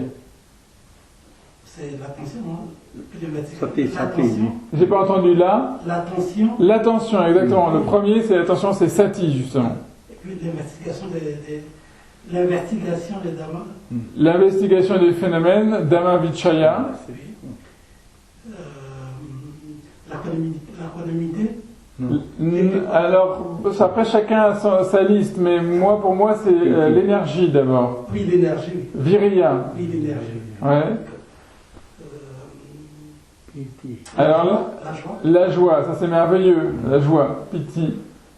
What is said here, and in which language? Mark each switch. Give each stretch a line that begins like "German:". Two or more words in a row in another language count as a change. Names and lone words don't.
French: C'est l'attention, hein? L'attention. J'ai pas entendu là. L'attention. L'attention, exactement. Le premier, c'est l'attention, c'est sati, justement. Et puis l'investigation des dhammas. L'investigation des phénomènes,
Pali: dhamma vichaya.
French: L'aquanimité. Alors, après chacun a sa liste, mais pour moi c'est l'énergie d'abord. Oui, l'énergie. Viriya. Oui, l'énergie. Ouais. Alors la joie, ça c'est merveilleux.